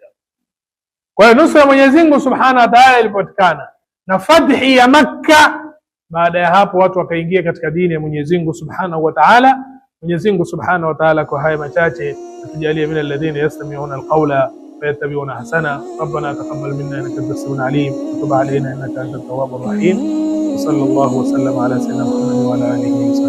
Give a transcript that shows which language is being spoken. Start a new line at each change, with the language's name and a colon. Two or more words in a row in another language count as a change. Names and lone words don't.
Swahili: Kwa hiyo nusra ya Mwenyezi Mungu
Arabic: سبحانه وتعالى
Swahili: ilipatikana na fathi ya Makka. Baada ya hapo watu wakaingia katika dini ya Mwenyezi Mungu
Arabic: سبحانه وتعالى.
Swahili: Mwenyezi Mungu
Arabic: سبحانه وتعالى
Swahili: kwa haya machache atujalie
Arabic: من الذين يستمعون القول فيتبعون أحسنه. ربنا تقبل منا إنك أنت السميع العليم وتب علينا إنك أنت التواب الرحيم. صلى الله وسلم على سيدنا محمد وعلى آله